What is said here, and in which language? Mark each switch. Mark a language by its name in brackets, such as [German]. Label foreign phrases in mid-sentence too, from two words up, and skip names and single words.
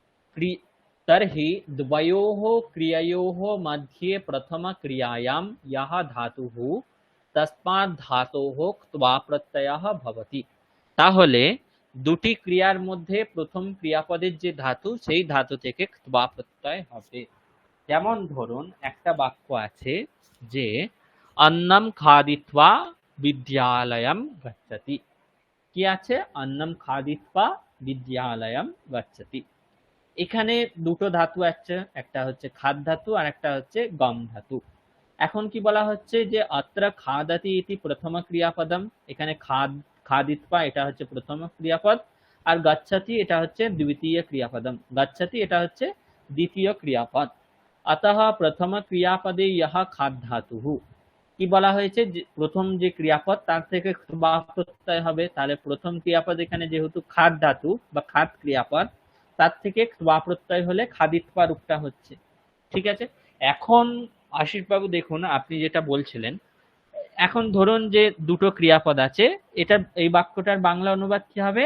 [Sanskrit] तर्हि द्वयोः क्रिययोः मध्ये प्रथमक्रियायां यः धातुः तस्मात् धातोः क्त्वा प्रत्ययः भवति। [Bangla] তাহলে দুটি ক্রিয়ার মধ্যে প্রথম ক্রিয়াপদের যে ধাতু সেই ধাতু থেকে ক্ত্বা প্রত্যয় হবে। যেমন ধরুন একটা বাক্য আছে যে [Sanskrit] অন্নম খাদিত্বা বিদ্যালয়ম গচ্ছতি। [Bangla] কি আছে? [Sanskrit] অন্নম খাদিত্বা বিদ্যালয়ম গচ্ছতি। [Bangla] এখানে দুটো ধাতু আছে, একটা হচ্ছে খাদ ধাতু আর একটা হচ্ছে গম ধাতু। এখন কি বলা হচ্ছে যে [Sanskrit] অত্র খাদাতি ইতি প্রথম ক্রিয়াপদম, [Bangla] এখানে খাদিত্বা এটা হচ্ছে প্রথম ক্রিয়াপদ, আর গচ্ছতি এটা হচ্ছে [Sanskrit] দ্বিতীয় ক্রিয়াপদম, [Bangla] গচ্ছতি এটা হচ্ছে দ্বিতীয় ক্রিয়াপদ। [Sanskrit] अतः प्रथम क्रियापदे यह खाद धातुः। [Bangla] কি বলা হয়েছে যে প্রথম যে ক্রিয়াপদ তার থেকে ক্তবা প্রত্যয় হবে, তাহলে প্রথম ক্রিয়াপদ এখানে যেহেতু খাদ ধাতু বা খাদ ক্রিয়াপদ, তার থেকে ক্তবা প্রত্যয় হলে খাদিত্বা রূপটা হচ্ছে। ঠিক আছে, এখন আশিস বাবু দেখুন আপনি যেটা বলছিলেন, এখন ধরুন যে দুটো ক্রিয়াপদ আছে, এটা এই বাক্যটার বাংলা অনুবাদ কি হবে?